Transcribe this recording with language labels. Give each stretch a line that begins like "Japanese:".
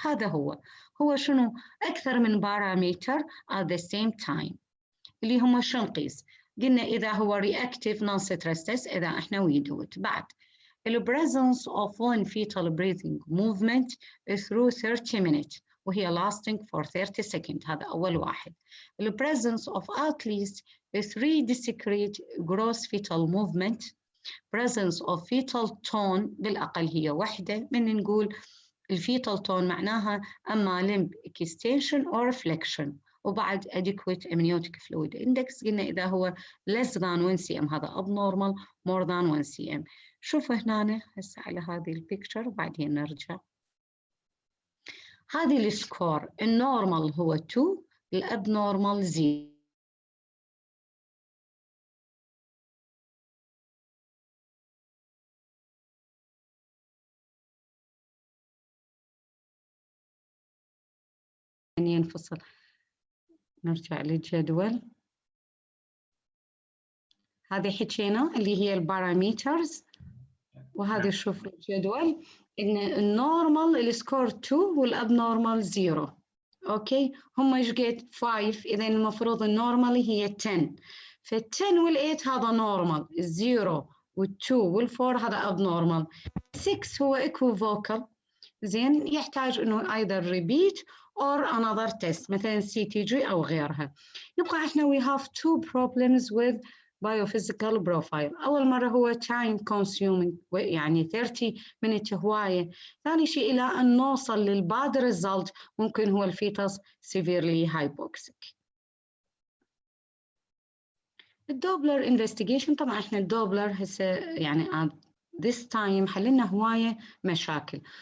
Arabic: هذا هو شنو أكثر من بارامتر
English: at the same time
Arabic: اللي هم شو نقيس؟ قلنا إذا هو reactive non-stress test إذا احنا
English: we do it.
Arabic: بعد
English: the presence of one fetal breathing movement through 30 minutes وهي lasting for 30 seconds.
Arabic: هذا أول واحد.
English: the presence of at least 3 discrete gross fetal movement. presence of fetal tone
Arabic: بالأقل هي واحدة. من نقول الفيتال tone معناها أما
English: limb extension or flexion. وبعد adequate amniotic fluid index.
Arabic: قلنا إذا هو
English: less than 1 cm هذا abnormal more than 1 cm.
Arabic: شوفوا هنا هسه على هذه البيكتشر وبعدين نرجع. هذه السكور النورمال هو 2 الابنورمال 0. ينفصل. نرجع للجدول. هذه حكينا اللي هي البارامترز وهذا شوف الجدول ان النورمال السكور 2 والابنورمال 0. اوكي هم ايش قد 5 اذا المفروض النورمال هي 10. فال10 وال8 هذا نورمال. ال0 وال2 وال4 هذا ابنورمال. 6 هو ايكوفوكال زين يحتاج انه
English: either repeat or another test
Arabic: مثلا CTG او غيرها. يبقى احنا
English: we have two problems with biophysical profile.
Arabic: أول مرة هو
English: time consuming يعني 30 minutes هواية.
Arabic: ثاني شيء إلى أن نوصل للباد result ممكن هو الفيتس
English: severely hypoxic.
Arabic: الدوبلر investigation طبعا احنا الدوبلر هسه يعني
English: this time
Arabic: حللنا هواية مشاكل.